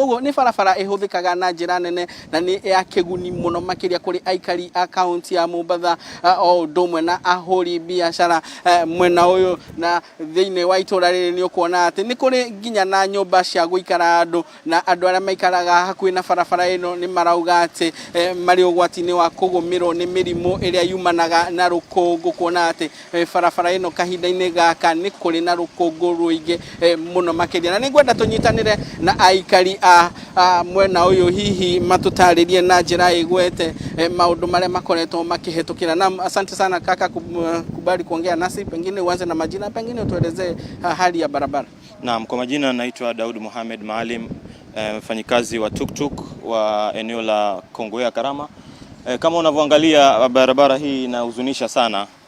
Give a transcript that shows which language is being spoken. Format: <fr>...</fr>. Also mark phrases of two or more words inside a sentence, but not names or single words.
<ki>Koguo ni barabara ihuthikaga na njira nene na ni ya kiguni muno makiria kuri aikari a kaunti ya Mombatha o ndumwe na ahuri biashara mwena uyu na thiini wa itura riri ni ukuona ati ni kuri nginya na nyumba cia guikara andu na andu aria maikaraga hakuhi na barabara ino ni marauga ati mari ugwati-ini wa kugumirwo ni mirimu iria yumanaga na rukungu kuona ati barabara ino kahinda-ini gaka ni kuri na rukungu ruingi muno makiria. Na ningwenda tunyitanire na aikari a mwena uyu hihi matutaririe na njira igwete maundu maria makoretwo makihetukira.</ki> <sw>Na asante sana kaka kubali kuongea nasi, pengine uanze na majina, pengine utuelezee hali ya barabara. Naam, kwa majina naitwa Daud Mohamed Maalim, mfanyikazi wa tuktuk wa eneo la Kongowea Karama. Kama unavyoangalia barabara hii inahuzunisha sana.</sw>